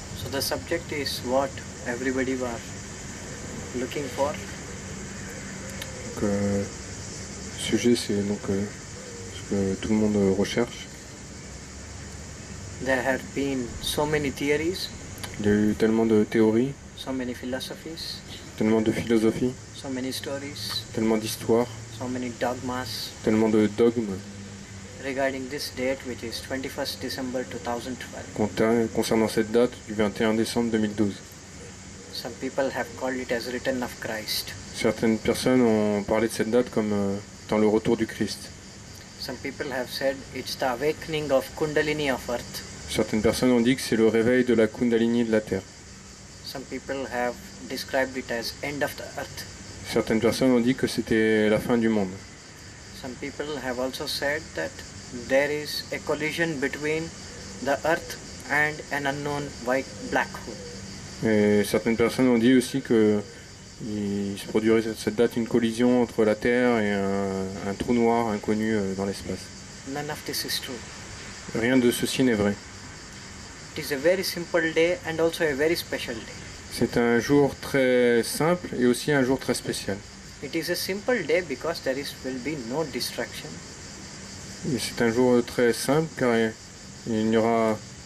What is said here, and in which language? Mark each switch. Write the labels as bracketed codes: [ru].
[en] the subject is what everybody was looking for. [fr] Donc, le sujet, c'est donc ce que tout le monde recherche. [en] There have been so many theories, [fr] Il y a eu tellement de théories, [en] so many philosophies, [fr] tellement de philosophie, [en] so many stories, [fr] tellement d'histoires, [en] so many dogmas [fr] tellement de dogmes [en] regarding this date, which is 21st December 2012. [fr] concernant cette date du 21 décembre 2012. [en] Some people have called it as return of Christ. [fr] Certaines personnes ont parlé de cette date comme dans le retour du Christ. [en] Some people have said it's the awakening of Kundalini of Earth. [fr] Certaines personnes ont dit que c'est le réveil de la Kundalini de la Terre. [en] Some people have described it as end of the earth. [fr] Certaines personnes ont dit que c'était la fin du monde. [en] Some people have also said that there is a collision between the earth and an unknown white black hole. [fr] Et certaines personnes ont dit aussi que il se produirait cette date une collision entre la Terre et un trou noir inconnu dans l'espace. [en] None of this is true. [fr] Rien de ceci n'est vrai. [en] It is a very simple day and also a very special day. [fr] C'est un jour très simple et aussi un jour très spécial. [en] It is a simple day because will be no distraction. [fr] Et c'est un jour très simple car il n'y aura